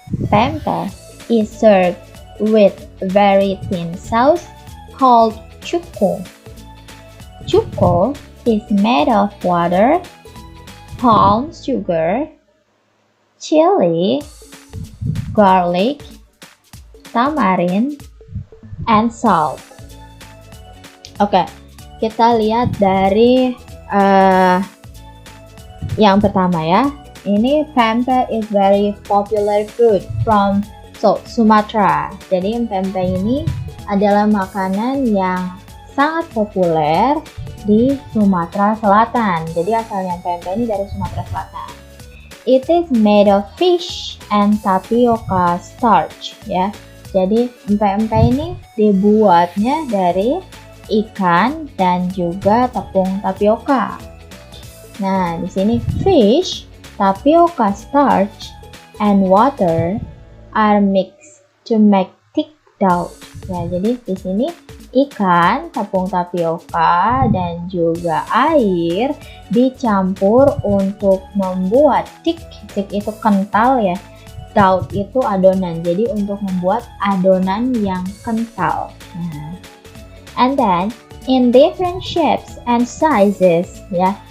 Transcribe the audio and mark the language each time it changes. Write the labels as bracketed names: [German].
[English] Pempek is served with very thin sauce called chuko. Chuko is made of water, palm sugar, chili, garlic, tamarind, and salt. [Indonesian] Oke. Kita lihat dari yang pertama ya. [English] Ini pempek is very popular food from South Sumatra. [Indonesian] Jadi pempek ini adalah makanan yang sangat populer di Sumatera Selatan. Jadi asalnya pempek ini dari Sumatera Selatan. [English] It is made of fish and tapioca starch ya. [Indonesian] Jadi pempek ini dibuatnya dari ikan dan juga tepung tapioka. Nah, di sini [English] fish, tapioca starch, and water are mixed to make thick dough. [Indonesian] Ya, jadi di sini ikan, tepung tapioka, dan juga air dicampur untuk membuat thick. Thick itu kental ya. Dough itu adonan. Jadi untuk membuat adonan yang kental. [English] Nah, and then in different shapes and sizes ya.